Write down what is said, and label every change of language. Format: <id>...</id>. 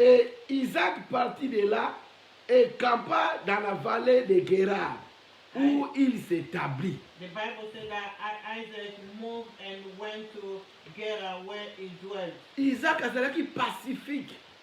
<fr>Et Isaac partit de là et campa dans la vallée de Gérar, où il s'établit.</fr> <en>The Bible said that Isaac moved and went to Gerar where he dwelt.</en> <ln>Isaac azalaki pacifique.</ln>